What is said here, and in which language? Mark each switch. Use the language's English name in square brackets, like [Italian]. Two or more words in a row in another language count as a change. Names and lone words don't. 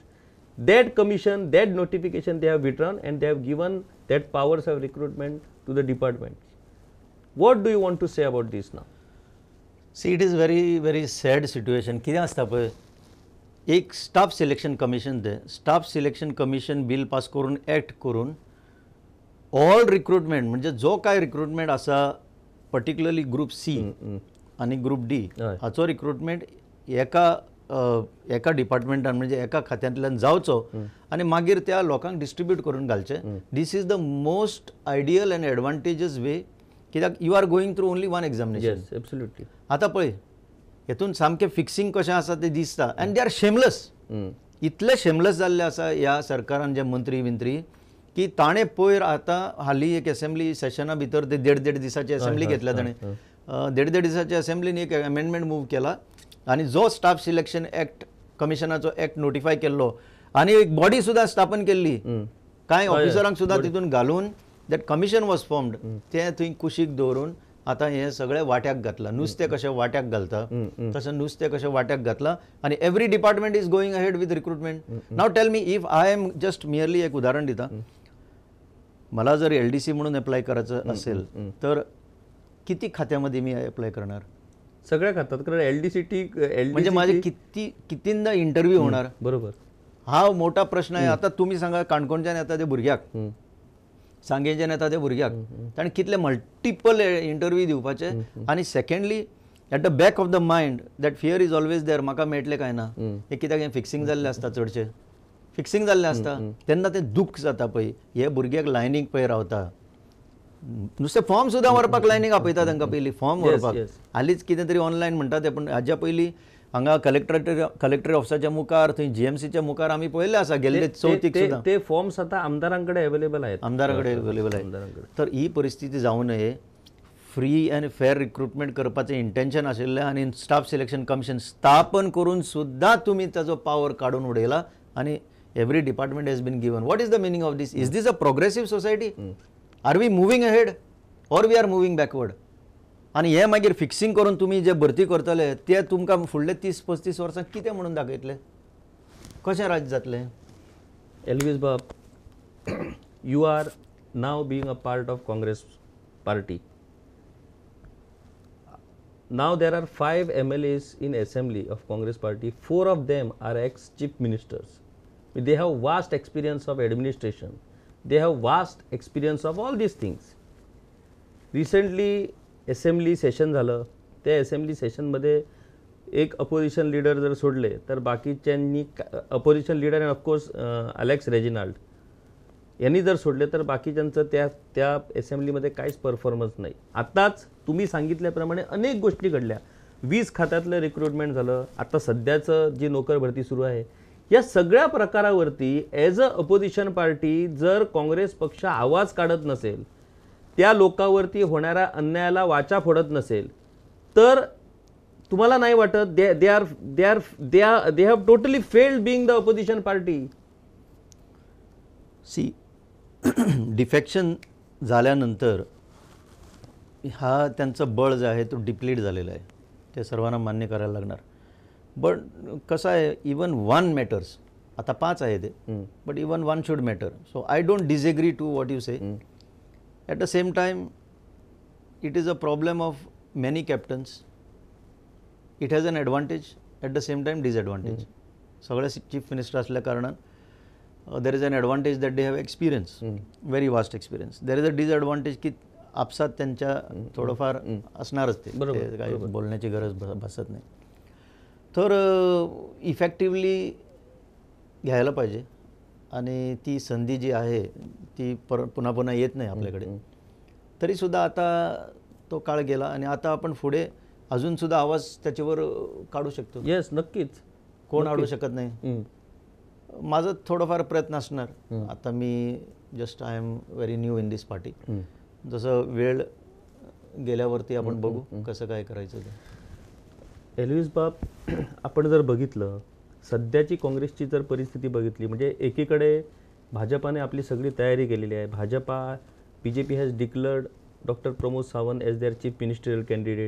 [English] That commission, that notification they have withdrawn, and they have given that powers of recruitment to the departments. What do you want to say about this now? See, it is very sad situation. [Konkani] कितें आसता पळय, एक स्टाफ सिलेक्शन कमिशन ते स्टाफ सिलेक्शन कमिशन [English] bill pass [Konkani] करून ॲक्ट करून [English] all recruitment, [Konkani] म्हणजे जो काय रिक्रुटमेंट आसा, [English] particularly group C [Konkani] आणि [English] group D, [Konkani] हाचो रिक्रुटमेंट एका डिपार्टमेंटान म्हणजे एका खात्यांतल्यान जावचो आणि मागीर त्या लोकांक डिस्ट्रीब्यूट करून घालचे. [English] This is the most ideal and advantageous way कित्याक you are going through only one examination. yes absolutely. [Konkani] आतां पळय हेतून सामकें फिक्सिंग कशें आसा तें दिसता आनी [English] they are shameless. [Konkani] इतले शेमलेस जाल्ले आसा ह्या सरकारान जे मंत्री विंत्री की ताणें पयर आतां हालीं एक असेंब्ली सेशना भितर ते देड दिसाची असेंब्ली घेतल्या ताणें. देड दिसाची असेंब्लीन एक [English] amendment move [Konkani] केला आनी जो स्टाफ सिलेक्शन एक्ट कमिशनाचो एक्ट नोटिफाय केल्लो आनी एक बॉडी सुद्दां स्थापन केल्ली कांय ऑफिसरांक सुद्दां तितून घालून [English] that commission was formed [Konkani] तें थंय कुशीक दवरून आतां हें सगळें वाट्याक घातलां. नुस्तें कशें वाट्याक घालता तशें नुस्तें कशें वाट्याक घातलां आनी [English] every department is going ahead with recruitment. now tell me if I am just merely [Konkani] एक उदाहरण दिता. [Marathi] मला जर LDC म्हणून अप्लाय करायचं असेल तर किती खात्यामध्ये मी अप्लाय करणार? सगळ्या खात्यात. कारण LDC म्हणजे माझे कितींदा इंटरव्ह्यू होणार? बरोबर. हा मोठा प्रश्न आहे. आता तुम्ही सांगा [Konkani] काणकोणच्यान येता ते भुरग्याक, सांगेच्यान येता ते भुरग्याक ताणें कितले [English] multiple interview [Konkani] दिवपाचे. [English] आनी secondly at the back of the mind that fear is always there [Konkani] म्हाका मेळटलें काय ना. हे कित्याक हें फिक्सिंग जाल्लें आसता, चडशें फिक्सिंग जाल्लें आसता. तेन्ना तें दुख जाता पळय. हे भुरग्याक लायनीक पळय रावता, नुस्तें फॉर्म सुद्दां व्हरपाक लायनीक आपयता तांकां पयलीं फॉर्म व्हरपाक. हालींच कितें तरी ऑनलायन म्हणटा ते, पूण हाज्या पयलीं हांगा कलेक्टरेट ऑफिसाच्या मुखार थंय GMCच्या मुखार आमी पळयल्ले आसा गेल्ले चवथीक सुद्दां [Marathi] ते फॉर्म्स आतां आमदारांकडे अवेलेबल आहेत. आमदाराकडे अवेलेबल आहे. तर ही परिस्थिती जावं नये. [English] free and fair recruitment [Konkani] करपाचें इंटेन्शन आशिल्लें आनी स्टाफ सिलेक्शन कमिशन स्थापन करून सुद्दां तुमी ताजो पावर काडून उडयला आनी [English] every department has been given. What is the meaning of this? Is this a progressive society? Are we moving ahead or we are moving backward? [Konkani] आनी हे मागीर फिक्सिंग करून तुमी जे भरती करतले ते तुमकां फुडले 30-35 वर्सां कितें म्हणून दाखयतले? कशें राज्य जातलें? [English] एल्वीस बाब, you are now being a part of Congress party. Now there are 5 MLAs in assembly of Congress party. 4 of them are ex-chief ministers. They have vast experience of administration. They have vast experience of all these things. Recently assembly session झालं. [Marathi] त्या assembly session मध्ये एक [English] opposition leader [Marathi] जर सोडले तर बाकीच्यांनी [English] opposition leader and of course [Marathi] अलेक्स रेजिनाल्ड यांनी जर सोडले तर बाकीच्यांचं त्या असेंब्लीमध्ये काहीच परफॉर्मन्स नाही. आताच तुम्ही सांगितल्याप्रमाणे अनेक गोष्टी घडल्या. 20 खात्यातलं रिक्रुटमेंट झालं. आता सध्याचं जी नोकर भरती सुरू आहे, या सगळ्या प्रकारावरती [English] as a opposition party [Marathi] जर काँग्रेस पक्ष आवाज काढत नसेल, त्या लोकांवरती होणाऱ्या अन्यायाला वाचा फोडत नसेल, तर तुम्हाला नाही वाटत [English] they have totally failed being the opposition party? see defection [Marathi] झाल्यानंतर हा त्यांचं बळ जे आहे तो डिप्लीट झालेला आहे. ते सर्वांना मान्य करायला लागणार. [English] बट [Marathi] कसं आहे, [English] even one matters. [Marathi] आता 5 आहे ते, [English] but even one should matter. So I don't disagree to what you say. At the same time it is a problem of many captains. It has an advantage, at the same time disadvantage. [Marathi] सगळे चीफ मिनिस्टर असल्या कारणान [English] there is an advantage that they have experience, very vast experience. There is a disadvantage [Marathi] की आपसात त्यांच्या थोडंफार असणारच ते काही बोलण्याची गरज भासत नाही. तर इफेक्टिवली घ्यायला पाहिजे आणि ती संधी जी आहे ती पुन्हा पुन्हा येत नाही आपल्याकडे. तरीसुद्धा आता तो काळ गेला आणि आता आपण पुढे अजूनसुद्धा आवाज त्याच्यावर काढू शकतो. येस, नक्कीच. कोण अडवू शकत नाही. माझं थोडंफार प्रयत्न असणार. आता मी [English] just I am very new in this party. [Marathi] जसं वेळ गेल्यावरती आपण बघू कसं काय करायचं ते. एल्वीस बाब, आपण जर बघितलं सध्याची काँग्रेसची जर परिस्थिती बघितली, म्हणजे एकीकडे भाजपाने आपली सगळी तयारी केलेली आहे. [English] BJP has declared Doctor Pramod Sawant as their chief ministerial candidate.